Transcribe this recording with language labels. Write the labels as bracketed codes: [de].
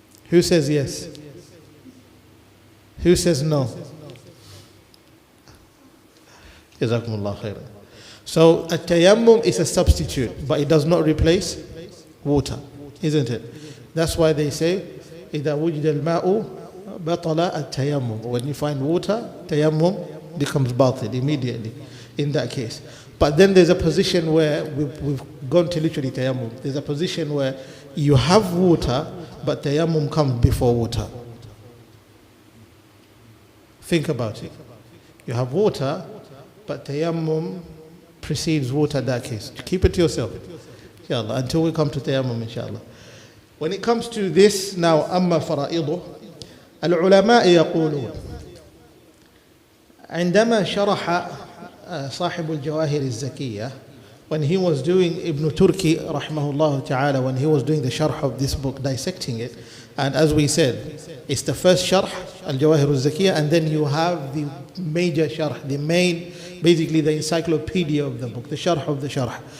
[en] Who says yes? Who says no? [ar] Jazakumullah khairan. [en] So a tayammum is a substitute, but it does not replace water, isn't it? That's why they say, [ar] إِذَا وُجِدَ الْمَاءُ بَطَلَ التَّيَمُّمُ. [en] When you find water, tayammum becomes batil immediately in that case. But then there's a position where we've gone to literally tayammum. There's a position where you have water, but tayammum comes before water. Think about it. You have water, but tayammum precedes water in that case. Keep it to yourself, inshallah, until we come to tayammum, inshallah. When it comes to this now, [ar] أما فرائضه, العلماء يقولون عندما شرح صاحب الجواهر الزكية [en] when he was doing Ibn Turki, rahimahullah ta'ala, when he was doing the sharh of this book, dissecting it, and as we said, it's the first sharh, Al-Jawahir al-Zakiyah, and then you have the major sharh, the main, basically the encyclopedia of the book, the sharh of the sharh.